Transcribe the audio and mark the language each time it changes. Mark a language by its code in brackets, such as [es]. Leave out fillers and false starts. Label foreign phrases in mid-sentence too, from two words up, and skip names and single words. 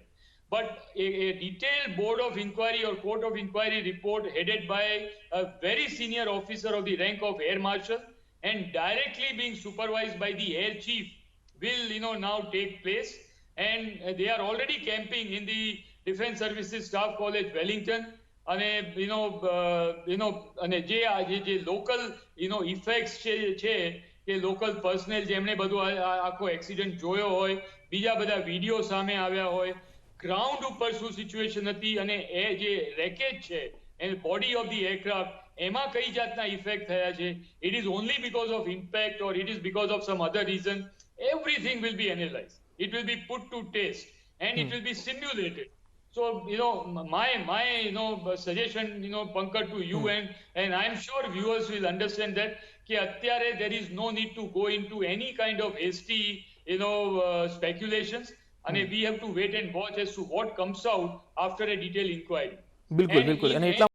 [en] But a detailed board of inquiry or court of inquiry report headed by a very senior officer of the rank of Air Marshal and directly being supervised by the Air Chief will now take place. And they are already camping in the Defence Services Staff College, Wellington. [gu] અને અને જે લોકલ ઇફેક્ટ્સ છે કે લોકલ પર્સનલ જેમણે બધું આખો એક્સિડન્ટ જોયો હોય, બીજા બધા વિડીયો સામે આવ્યા હોય, ગ્રાઉન્ડ ઉપર શું સિચ્યુએશન હતી અને એ જે રેકેજ છે [en] and body of the aircraft, [gu] એમાં કઈ જાતના ઇફેક્ટ થયા છે, [en] it is only because of impact or it is because of some other reason. Everything will be analyzed. It will be put to test and it will be simulated. So, my suggestion, Pankaj, to you and I'm sure viewers will understand that atyare there is no need to go into any kind of hasty, speculations. And we have to wait and watch as to what comes out after a detailed inquiry. [gu] બિલકુલ બિલકુલ અને એટલા